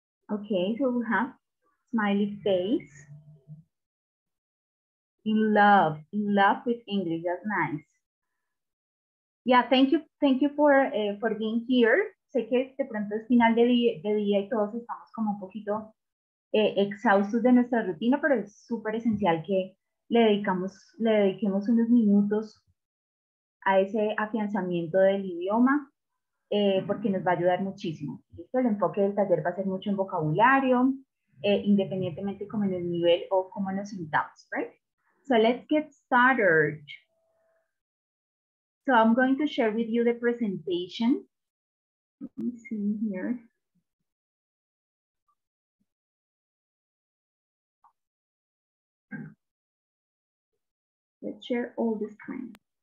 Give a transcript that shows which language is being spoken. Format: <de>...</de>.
<en>Okay, so we have smiley face. In love with English, that's nice. Yeah, thank you for being here.</en> <es>Sé que de pronto es final de día y todos estamos como un poquito exhaustos de nuestra rutina, pero es súper esencial que le dediquemos unos minutos a ese afianzamiento del idioma, porque nos va a ayudar muchísimo. ¿Listo? El enfoque del taller va a ser mucho en vocabulario, independientemente como en el nivel o cómo nos sintamos,</es> <en>right? So let's get started. So I'm going to share with you the presentation. Let me see here. Let's share all the screen.</en>